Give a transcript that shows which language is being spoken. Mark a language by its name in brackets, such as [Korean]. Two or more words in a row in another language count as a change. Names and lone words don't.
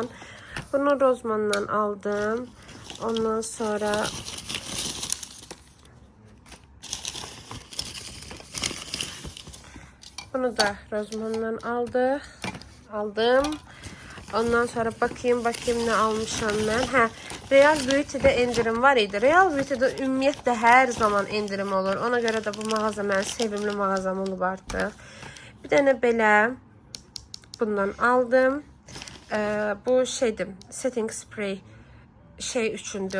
[Azerbaijani] Bunu Rozman'dan aldım. Ondan sonra bunu da Rozman'dan aldım. Ondan sonra bakayım ne almışam ben. Hə, Real Beauty'de indirim var idi. Real Beauty'de ümumiyyətlə hər zaman indirim olur. Ona görə də bu mağaza mənim sevimli mağazam olub artıq. Bir dənə belə bundan aldım. Bu şeydir, [English] setting spray [Azerbaijani] üçündür.